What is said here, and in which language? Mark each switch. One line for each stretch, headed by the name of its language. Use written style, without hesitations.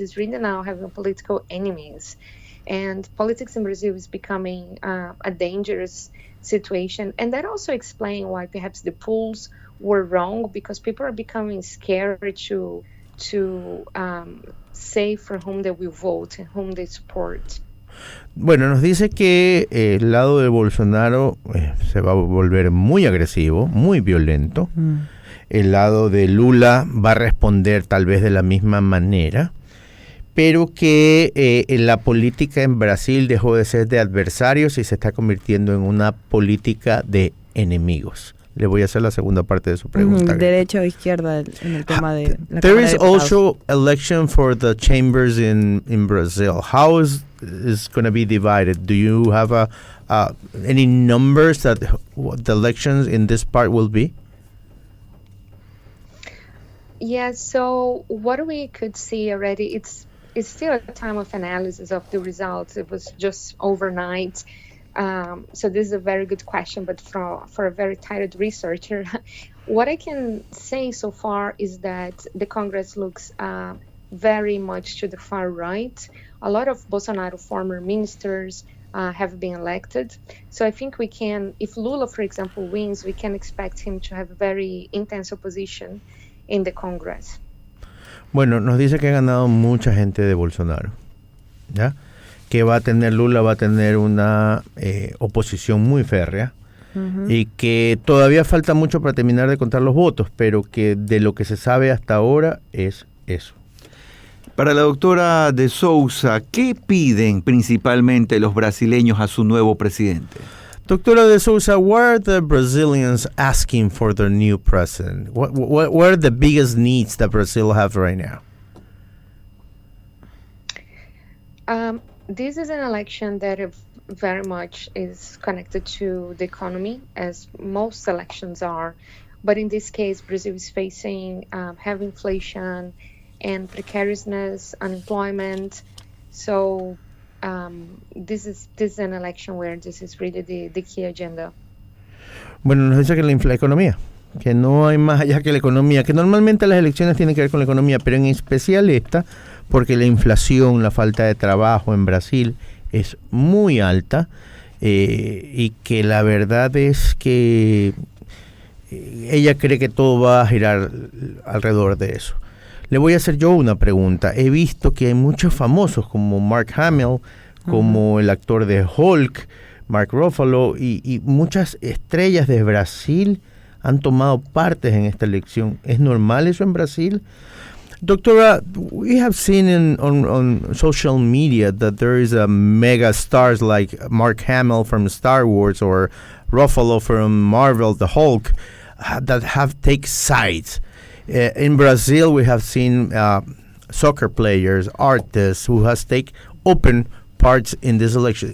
English: It's really now having political enemies. And politics in Brazil is becoming a dangerous situation. And that also explains why perhaps the polls were wrong, because people are becoming scared to say for whom they will vote and whom they support.
Spanish: Bueno, nos dice que el lado de Bolsonaro se va a volver muy agresivo, muy violento. El lado de Lula va a responder tal vez de la misma manera, pero que la política en Brasil dejó de ser de adversarios y se está convirtiendo en una política de enemigos. Le voy a hacer la segunda parte de su pregunta. Derecha o izquierda en el tema de la
English: There
Spanish: Cámara
English: is
Spanish: de Diputados.
English: also election for the chambers in Brazil. How is going to be divided? Do you have any numbers that what the elections in this part will be? Yeah, so what we could see already, it's still a time of analysis of the results. It was just overnight. So this is a very good question, but for a very tired researcher, what I can say so far is that the Congress looks very much to the far right. A lot of Bolsonaro former ministers have been elected. So I think we can, if Lula, for example, wins, we can expect him to have a very intense opposition in the Congress.
Spanish: Bueno, nos dice que ha ganado mucha gente de Bolsonaro, ¿ya? Que va a tener Lula, va a tener una oposición muy férrea y que todavía falta mucho para terminar de contar los votos, pero que de lo que se sabe hasta ahora es eso. Para la doctora de Souza, ¿qué piden principalmente los brasileños a su nuevo presidente?
English: Doctora de Souza, what are the Brazilians asking for their new president? What are the biggest needs that Brazil have right now? This is an election that very much is connected to the economy, as most elections are. But in this case, Brazil is facing heavy inflation and precariousness, unemployment. So this is an election where this is really the key agenda.
Spanish: Bueno, nos dice que la economía, que no hay más allá que la economía, que normalmente las elecciones tienen que ver con la economía, pero en especial esta, porque la inflación, la falta de trabajo en Brasil es muy alta y que la verdad es que ella cree que todo va a girar alrededor de eso. Le voy a hacer yo una pregunta. He visto que hay muchos famosos como Mark Hamill, como el actor de Hulk, Mark Ruffalo, y muchas estrellas de Brasil han tomado partes en esta elección. ¿Es normal eso en Brasil?
English: Doctora, we have seen on social media that there is a mega stars like Mark Hamill from Star Wars or Ruffalo from Marvel, the Hulk, that have take sides. In Brazil, we have seen soccer players, artists who has take open parts in this election.